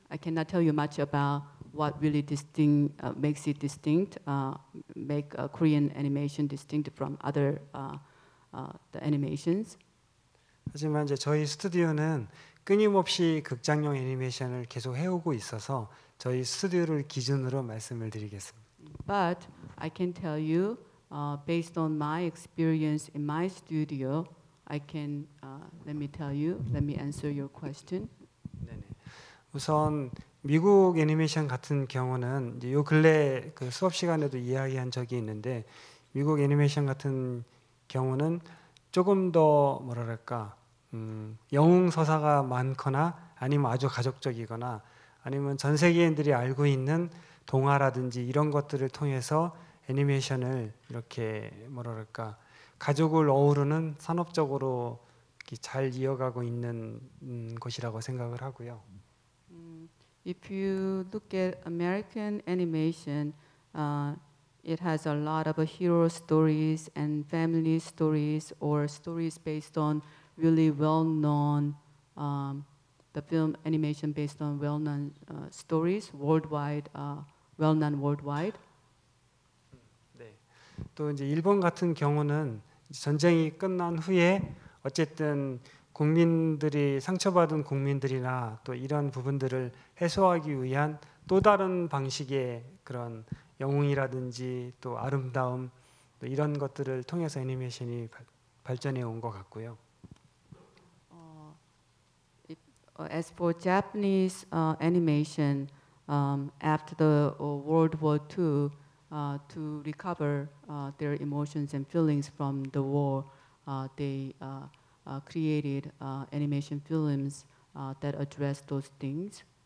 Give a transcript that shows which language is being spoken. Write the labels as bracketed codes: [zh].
[en] I cannot tell you much about what really makes it distinct, make Korean animation distinct from other the animations. [ko] 하지만 이제 저희 스튜디오는 끊임없이 극장용 애니메이션을 계속 해오고 있어서 저희 스튜디오를 기준으로 말씀을 드리겠습니다. [en] But I can tell you, based on my experience in my studio, I can let me answer your question. [ko] 네네. 우선 미국 애니메이션 같은 경우는 이제 요 근래 그 수업 시간에도 이야기한 적이 있는데 미국 애니메이션 같은 경우는 조금 더 뭐랄까 영웅 서사가 많거나 아니면 아주 가족적이거나 아니면 전 세계인들이 알고 있는 동화라든지 이런 것들을 통해서 애니메이션을 이렇게 뭐랄까 가족을 어우르는 산업적으로 잘 이어가고 있는 곳이라고 생각을 하고요. [en] If you look at American animation, it has a lot of hero stories and family stories or stories based on really well-known, the film animation based on well-known stories worldwide, well-known worldwide. [ko] 네. 또 이제 일본 같은 경우는 전쟁이 끝난 후에 어쨌든 국민들이 상처받은 국민들이나 또 이런 부분들을 해소하기 위한 또 다른 방식의 그런 영웅이라든지 또 아름다움 또 이런 것들을 통해서 애니메이션이 발전해 온 것 같고요. [en] If as for Japanese animation, after the World War II, to recover their emotions and feelings from the war, they created animation films that address those things.